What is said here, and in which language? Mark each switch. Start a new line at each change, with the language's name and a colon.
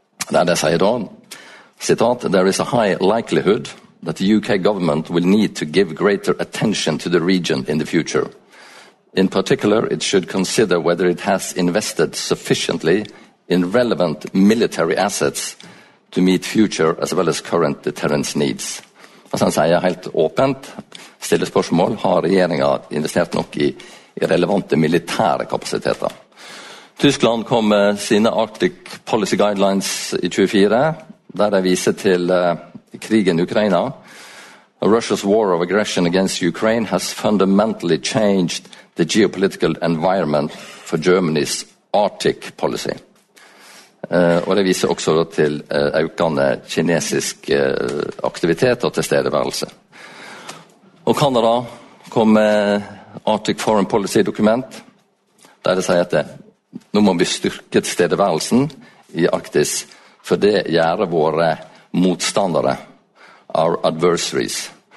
Norwegian: Der det sier da, citat,
English: there is a high likelihood that the UK government will need to give greater attention to the region in the future. In particular, it should consider whether it has invested sufficiently in relevant military assets to meet future as well as current deterrence needs.
Norwegian: Og så sier jeg helt åpent, stille spørsmål, har regjeringen investert nok i relevante militære kapasiteter? Tyskland kom med sine Arctic Policy Guidelines i 24, der det viser til krigen i Ukraina.
English: Russia's war of aggression against Ukraine has fundamentally changed the geopolitical environment for Germany's Arctic policy.
Norwegian: Og det viser også til økende kinesisk aktivitet og tilstedeværelse. Og Kanada kom med Arctic Foreign Policy dokument, der det sier at det, nå må vi styrke tilstedeværelsen i Arktis, for det gjør våre motstandere,
English: our adversaries.